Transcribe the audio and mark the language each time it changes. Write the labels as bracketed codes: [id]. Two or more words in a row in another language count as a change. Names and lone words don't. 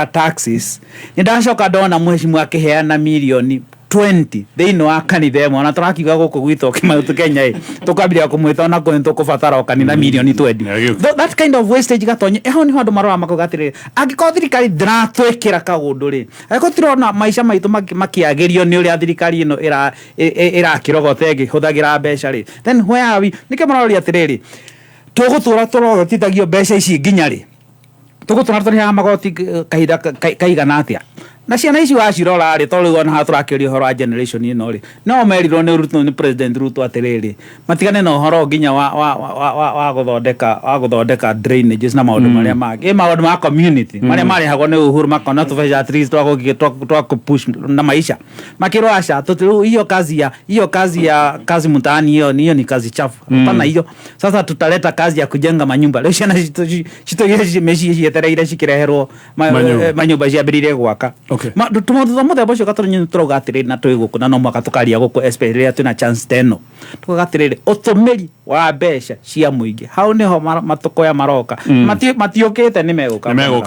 [ki] taxes nĩ ndacoka ndona mheshimiwa akĩheana mirioni 20 thĩinĩ wa kanitha ĩmwe na tũrakiuga gũkũ gwitũ kĩmautu Kenya tũkwambĩrĩria kũmwĩta ona kũrĩ tũkũbatara o kanitha mirioni 20 [en] that kind of wastage [ki] gatonye eho nĩ handũ marora makauga atĩrĩrĩ angĩkorwo thirikari ndĩratwĩkĩra kaũndũ rĩ angĩkorwo tũrona maica maitũ makĩagĩrio nĩ ũrĩa thirikari ĩno ĩrakĩrogota ĩkĩhũthagĩra mbeca rĩ [en] then where are we [ki] nĩkĩ maroria atĩrĩrĩ tũgũtũra tũrogotithagio mbeca ici nginya rĩ tũgũtũra tũrĩhaga magoti kahinda kaigana atĩa na ciana ici wacirora rĩ tondũ rĩu ona haha tũrakĩũria ũhoro wa generation ĩno rĩ no merirwo nĩ President Ruto atĩrĩrĩ matigane na ũhoro nginya wa gũthondeka drainages na maũndũ marĩa mangĩ maũndũ ma community marĩa marĩhagwo nĩ Uhuru makona tũbeca [en] at least [ki] twakupush na maisha makĩrwo aca tũtirũ [sw] hiyo kazi mtaani hiyo ni kazi chafu hapana hiyo sasa tutaleta kazi ya kujenga manyumba [ki] leo ciana citũgire meci cietereire cikireherwo manyumba ciambĩrĩire gwaka tũmaũndũ mũthemba ũcio gatoronyine tũrauga atĩrĩrĩ na twĩ gũkũ na no mwaka tũkaria gũkũ especially rĩrĩa twĩna chance teno tũkaga atĩrĩrĩ ũtũmĩri wa mbeca cia mũingĩ hau nĩho matũkoya maroka matiũkĩte nĩ megũka